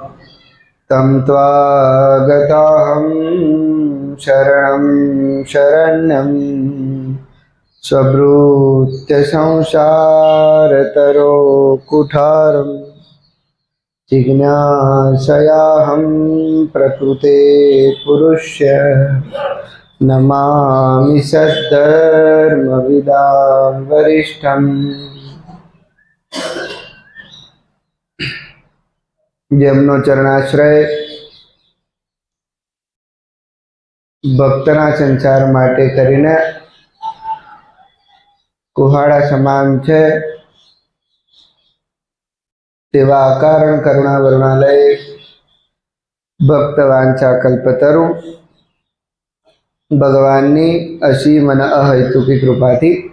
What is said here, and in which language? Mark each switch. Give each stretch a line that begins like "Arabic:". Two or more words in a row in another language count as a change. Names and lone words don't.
Sanskrit: तं त्वागताहं शरणं शरण्यं स्वभृत्य संसारतरो कुठारं जिज्ञासयाहं प्रकृते पुरुष्य नमामि सद्धर्मविदां वरिष्ठम्।
Gujarati: જેમનો ચરણાશ્રય ભક્તના સંસાર માટે કરીને કુહાડા સમાન છે તેવા અકારણ કરુણા વરુણાલય ભક્ત વાંછા કલ્પતરુ ભગવાનની અસીમ અને અહૈતુકી કૃપાથી